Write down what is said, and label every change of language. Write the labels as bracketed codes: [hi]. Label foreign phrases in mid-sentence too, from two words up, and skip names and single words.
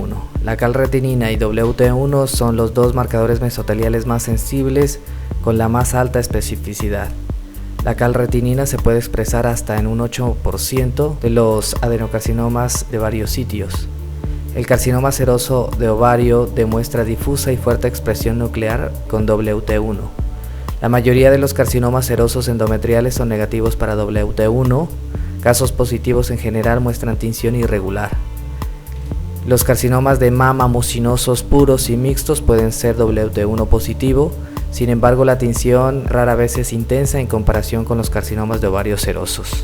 [es] La calretinina y WT1 son los dos marcadores mesoteliales más sensibles con la más alta especificidad. La calretinina se puede expresar hasta en un 8% de los adenocarcinomas de varios sitios. El carcinoma seroso de ovario demuestra difusa y fuerte expresión nuclear con WT1. La mayoría de los carcinomas serosos endometriales son negativos para WT1. Casos positivos en general muestran tinción irregular. Los carcinomas de mama mucinosos puros y mixtos pueden ser WT1 positivo, sin embargo la tinción rara vez es intensa en comparación con los carcinomas de ovario serosos.